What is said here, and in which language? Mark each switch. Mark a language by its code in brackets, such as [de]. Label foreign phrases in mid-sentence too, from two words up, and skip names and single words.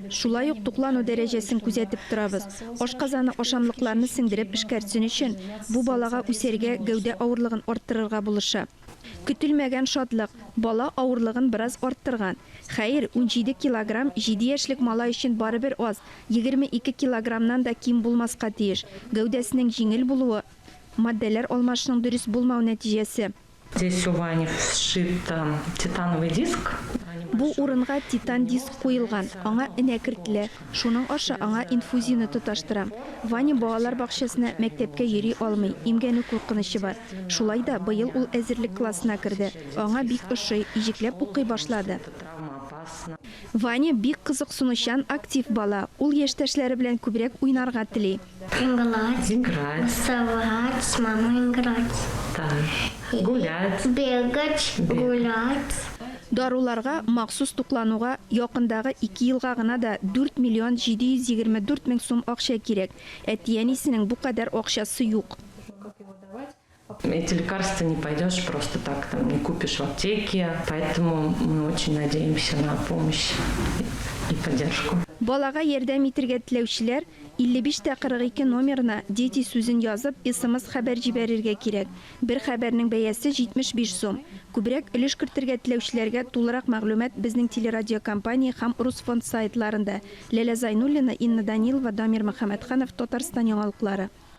[tt] Шулай ук туклану дәрәҗәсен күзәтеп торабыз. Ашказаны ашамлыкларны сеңдереп эшкәртсен өчен бу балага үсәргә гәүдә авырлыгын арттырырга булыша. Көтелмәгән шатлык бала авырлыгын бераз арттырган. Хәер, 17 килограмм 7 яшьлек малай өчен барыбер аз, 22 килограммнан да ким булмаска тиеш. Гәүдәсенең җиңел булуы матдәләр алмашының дөрес булмау нәтиҗәсе. [ru] Здесь у Вани вшит титановый диск. [tt] Бу урынга титан диск куелган, аңа энә кертелә. Шуның аша аңа инфузияны тоташтырам. Ваня балалар бакчасына мәктәпкә йөри алмый, имгәнү куркынычы бар. Шулай да быел ул әзерлек классына керде. Аңа бик ошый, иҗекләп укый башлады. Ваня бик кызыксынучан актив бала. Ул яшьтәшләре белән күбрәк уйнарга тели. [ru] Играть. Вставать, с мамой играть. Да. Гулять. Бегать, гулять. [tt] Даруларга махсус туклануга якындагы 2 елга гына да 4 миллион 724 мең сум акча кирәк. Әти-әнисенең бу кадәр акчасы юк. [ru] Эти лекарства не пойдешь просто так, там не купишь в аптеке, поэтому мы очень надеемся на помощь и поддержку. [tt] Балага ярдәм итәргә теләүчеләр 55-42 номерына дети сүзен язып, СМС хәбәр җибәрергә кирәк. Бер хәбәрнең бәясе 75 сум. Күбрәк өлеш кертергә теләүчеләргә тулырак мәгълүмат безнең телерадиокомпания һәм Русфонд сайтларында. Ләлә Зайнуллина, Инна Данилова, Дамир Мөхәммәтханов, Татарстан яңалыклары.